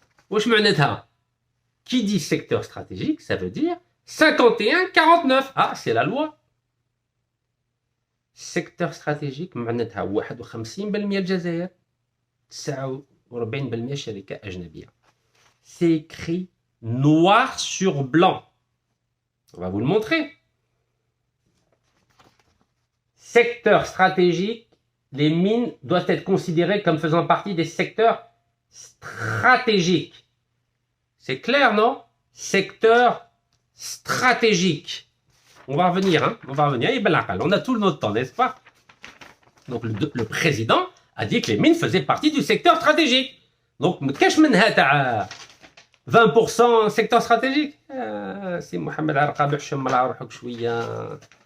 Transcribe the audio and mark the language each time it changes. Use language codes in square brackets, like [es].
[ar] Wesh معناتها? [fr] Qui dit secteur stratégique, ça veut dire 51-49. Ah, c'est la loi. [ar] Secteur stratégique معناتها 51% الجزائر 49% شركة أجنبية. [fr] C'est écrit noir sur blanc. On va vous le montrer. Secteur stratégique, les mines doivent être considérées comme faisant partie des secteurs stratégiques. C'est clair, non? Secteur stratégique. On va revenir, hein? On va revenir. On a tout notre temps, n'est-ce pas? Donc le président a dit que les mines faisaient partie du secteur stratégique. Donc, qu'est-ce que 20% secteur stratégique? C'est [ar] Mohamed Arqabi, حشم على روحك شوية.